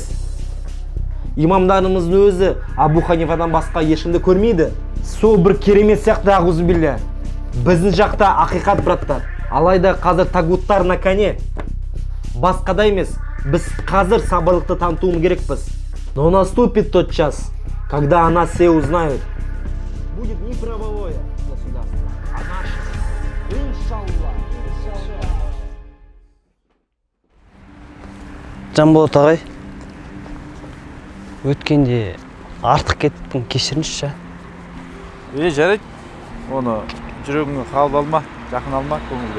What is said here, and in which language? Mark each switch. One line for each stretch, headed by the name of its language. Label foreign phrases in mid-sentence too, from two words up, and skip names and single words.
Kazakh: Имамдарымыздың өзі Абу Ханифадан басқа ешкімді көрмейді. Сол бір керемет сияқты ағузубилля. Біздің жақта ақиқат, браттар. Алайда қазір тагуттар
Russian: на коне.
Kazakh: Басқада емес, біз қазір сабырлықты танытуым керекпіз.
Russian: Но наступит тот час, когда о нас все узнают. Будет не правовое государство, а наше.
Arabic: Иншалла.
Kazakh: Жанболат ағай, өткенде артық кеттің, кешіріңізші. Жарайды. Оны жүрегіңе қалып алма, жақын алма көңілге.